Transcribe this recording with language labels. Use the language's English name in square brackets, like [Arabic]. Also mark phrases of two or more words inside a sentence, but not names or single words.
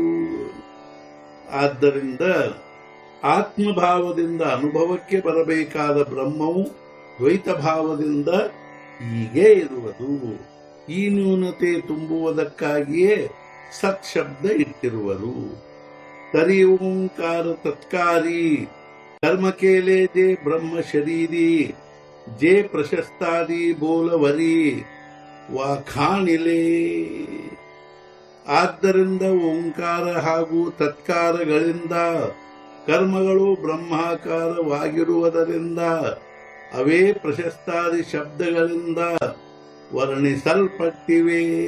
[Kannada] ಆದ್ದರಿಂದ ಆತ್ಮಭಾವದಿಂದ ಅನುಭವಕ್ಕೆ ಬರಬೇಕಾದ ಬ್ರಹ್ಮವು ದ್ವೈತ ಭಾವದಿಂದ ಹೀಗೆ ಇರುವುದು. ಈ ನ್ಯೂನತೆ ತುಂಬುವುದಕ್ಕಾಗಿಯೇ ಸತ್ಶಬ್ದ ಇಟ್ಟಿರುವರು. [Marathi] तरी ओंकार तत्कारी कर्म केले जे ब्रह्म शरीरी जे प्रशस्तादी बोलवरी वाखाणिले. [Kannada] ಆದ್ದರಿಂದ ಓಂಕಾರ ಹಾಗೂ ತತ್ಕಾರಗಳಿಂದ ಕರ್ಮಗಳು ಬ್ರಹ್ಮಾಕಾರವಾಗಿರುವುದರಿಂದ ಅವೇ ಪ್ರಶಸ್ತಾದಿ ಶಬ್ದಗಳಿಂದ ವರ್ಣಿಸಲ್ಪಟ್ಟಿವೆ.